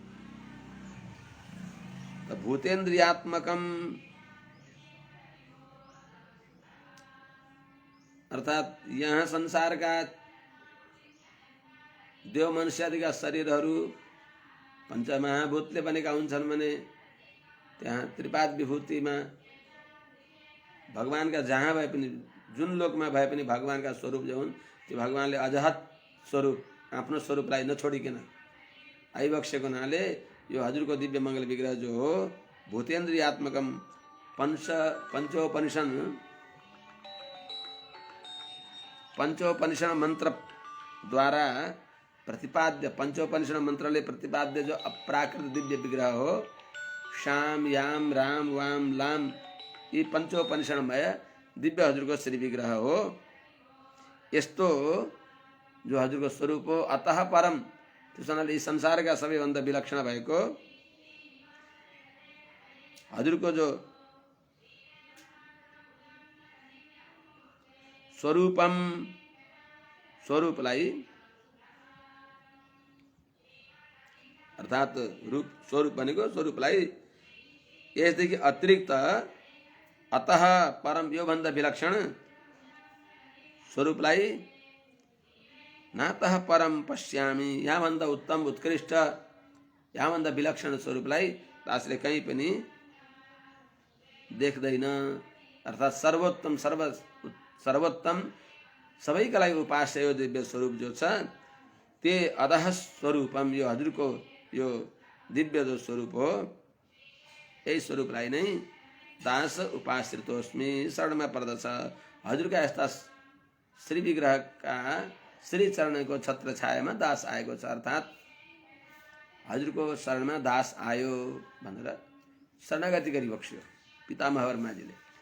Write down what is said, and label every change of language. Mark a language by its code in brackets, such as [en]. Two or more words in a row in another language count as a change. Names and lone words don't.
[ne] भूतेन्द्रियात्मकम अर्थात यहाँ संसारका देव मनुष्यादिका शरीरहरू पञ्चमहाभूतले बनेका हुन्छन् भने त्यहाँ त्रिपाद विभूतिमा भगवानका जहाँ भए पनि, जुन लोकमा भए पनि भगवानका स्वरूप जो हुन्, त्यो भगवानले अजहत स्वरूप, आफ्नो स्वरूपलाई नछोडिकन आइबक्सेको हुनाले यो हजुरको दिव्य मङ्गल विग्रह जो हो भूतेन्द्रियात्मकम, पंचोपनिषद पंचोपनिषद मंत्र द्वारा प्रतिपाद्य, पंचोपनिषद मंत्रले प्रतिपाद्य जो अप्राकृत दिव्य विग्रह हो, श्याम याम राम वाम लाम, ये पंचोपनिषदमय दिव्य हजुरको श्री विग्रह हो। यस्तो जो हजुरको स्वरूप हो, [sa] अतः परम, [ne] त्यसैले संसारका सबैभन्दा विलक्षण भएको हजुरको जो स्वरूपम, स्वरूपलाई अर्थात रूप, स्वरूप भनेको स्वरूपलाई यसदेखि अतिरिक्त [sa] अतः परम, [ne] यो भन्दा विलक्षण स्वरूपलाई [sa] नातः परम पश्यामि, [ne] यहाँ भन्दा उत्तम उत्कृष्ट, यहाँ भन्दा विलक्षण स्वरूपलाई दासले कहीँ पनि देख्दैन। अर्थात सर्वोत्तम, सर्वोत्तम सबैका लागि उपास्य यो दिव्य स्वरूप जो छ, [sa] ते अधः स्वरूपम, [ne] यो हजुरको यो दिव्य जो स्वरूप हो, यही स्वरूपलाई नै दास उपाश्रितोस्मि, शरणमा पर्दछ। हजुरका यस्ता श्री विग्रहका श्री चरणको छत्र छायामा दास आएको छ, अर्थात हजुरको शरणमा दास आयो भनेर शरणागति गरी बक्स्यो पितामह ब्रह्माजीले।